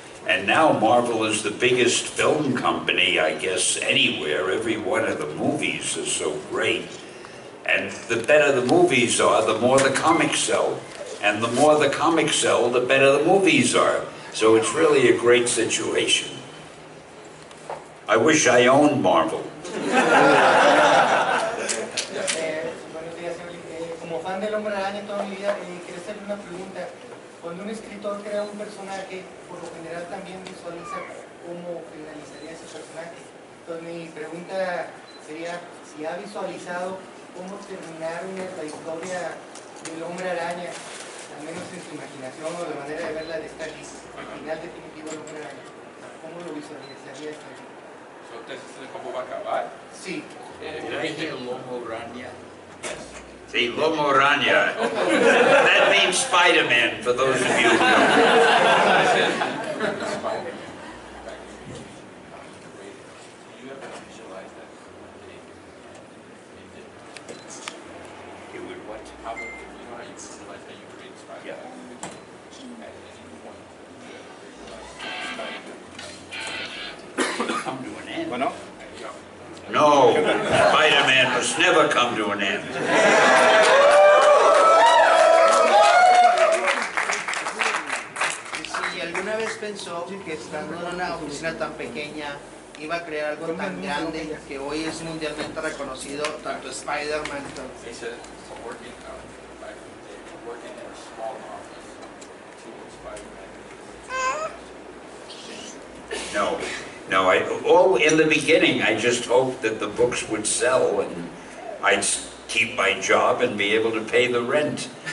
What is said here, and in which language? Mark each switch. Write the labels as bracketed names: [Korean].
[English] And now Marvel is the biggest film company, I guess, anywhere. Every one of the movies is so great. And the better the movies are, the more the comics sell. And the more the comics sell, the better the movies are. So it's really a great situation. I wish I owned Marvel. [Spanish] Buenos días, como fan del Hombre Araña toda mi vida, quería hacerle una pregunta. Cuando un escritor crea un personaje, por lo general también visualiza cómo finalizaría ese personaje. Entonces mi pregunta sería si ha visualizado cómo terminaron la historia del Hombre Araña, al menos en su imaginación o de manera de verla de estar el final definitivo del Hombre Araña. ¿Cómo lo visualizaría esta vida? Entonces, ¿cómo va a acabar? Sí. Lomo Araña. See, Lomo Araña. [English] That means Spider-Man, for those of you who don't It would what? How would, you know how you visualize how you create Spider-Man? Yeah. At any point, you Come to an end. [Spanish] Bueno. [English] No, Spider-Man must never come to an end. [Spanish] Si alguna vez pensó que estando en una oficina tan pequeña iba a crear algo tan grande que hoy es mundialmente reconocido, tanto Spider-Man como... [English] He said, working in a small office, Spider-Man. No, in the beginning, I just hoped that the books would sell and I'd keep my job and be able to pay the rent.